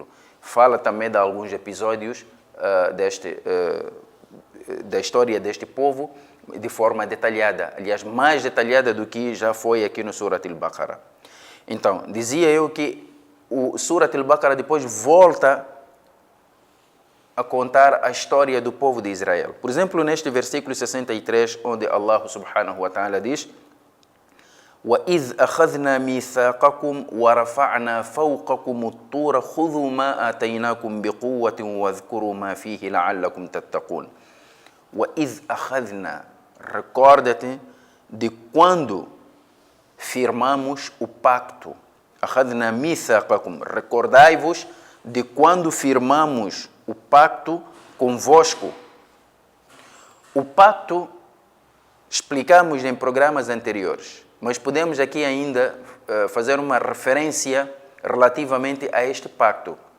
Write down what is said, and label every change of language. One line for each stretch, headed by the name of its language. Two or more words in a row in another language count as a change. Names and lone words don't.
Portuguese: Fala também de alguns episódios da história deste povo de forma detalhada, aliás, mais detalhada do que já foi aqui no Surat Al-Baqarah. Então, dizia eu que o Surat Al-Baqarah depois volta a contar a história do povo de Israel. Por exemplo, neste versículo 63, onde Allah
Arabic: سبحانه وتعالى diz وَإِذْ أَخَذْنَا مِيثَاقَكُمْ وَرَفَعْنَا فَوْقَكُمُ الطُّورَ خُذُوا مَا آتَيْنَاكُمْ بِقُوَّةٍ وَاذْكُرُوا مَا فِيهِ لَعَلَّكُمْ تَتَّقُونَ. وَإِذْ أَخَذْنَا,
Portuguese: recorda-te de quando firmamos o pacto.
Arabic: أَخَذْنَا مِيثَاقَكُمْ,
Portuguese: recordai-vos de quando firmamos o pacto convosco. O pacto explicamos em programas anteriores, mas podemos aqui ainda fazer uma referência relativamente a este pacto.